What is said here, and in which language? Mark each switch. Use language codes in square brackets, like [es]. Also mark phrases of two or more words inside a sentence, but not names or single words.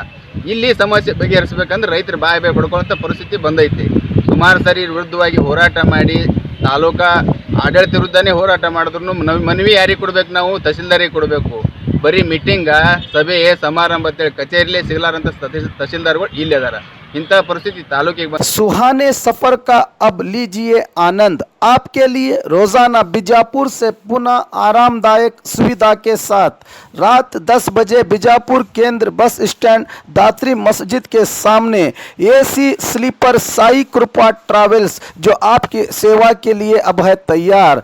[kn] ಇಲ್ಲಿ ಸಮಸ್ಯೆ ಬಗೆಹರಿಸ್ಬೇಕಂದ್ರೆ ರೈತರು ಬಾಯಿ ಬಡ್ಕೊಳ್ಳೋಂಥ ಪರಿಸ್ಥಿತಿ ಬಂದೈತಿ. ಸುಮಾರು ಸರಿ ವಿರುದ್ಧವಾಗಿ ಹೋರಾಟ ಮಾಡಿ ತಾಲೂಕಾ ಆಡಳಿತ ವಿರುದ್ಧನೇ ಹೋರಾಟ ಮಾಡಿದ್ರು ಮನವಿ ಯಾರಿಗೆ ಕೊಡಬೇಕು? ನಾವು ತಹಸೀಲ್ದಾರಿಗೆ ಕೊಡಬೇಕು. ಬರೀ ಮೀಟಿಂಗ ಸಭೆ ಸಮಾರಂಭ ಅಂತೇಳಿ ಕಚೇರಿಲೇ ಸಿಗಲಾರಂಥ ತಹಸೀಲ್ದಾರ್ಗಳು ಇಲ್ಲೇ ಅದಾರ. इंता परिस्थिति तालुके [hi] सुहाने सफर का अब लीजिए आनंद। आपके लिए रोजाना बीजापुर से पुनः आरामदायक सुविधा के साथ रात 10 बजे बीजापुर केंद्र बस स्टैंड दात्री मस्जिद के सामने एसी स्लीपर साई कृपा ट्रैवल्स जो आपकी सेवा के लिए अब है तैयार।